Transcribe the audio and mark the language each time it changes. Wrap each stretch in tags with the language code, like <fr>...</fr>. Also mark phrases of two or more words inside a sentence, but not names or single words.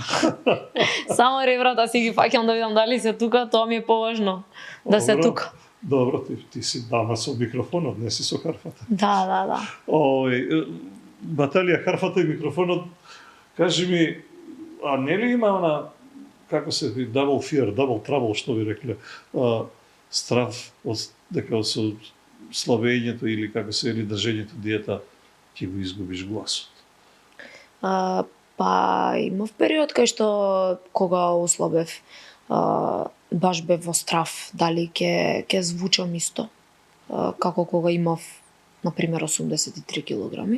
<mk>Само ребрата си ги фаќам да видам дали се тука, тоа ми е поважно. Да се тука. Добро, ти си дама со микрофонот, не си со харфата. Да. Баталија харфата и микрофонот, кажи ми, не ли има она, како се ви,</mk> <en>double fear, double trouble,</en> <mk>што ви рекле, страв дека со слабењето или како се вели држењето диета ќе го изгубиш гласот? Па имав период кај што кога ослабев, баш бев во страв дали ќе звучам исто како кога имав например 83 килограми.</mk>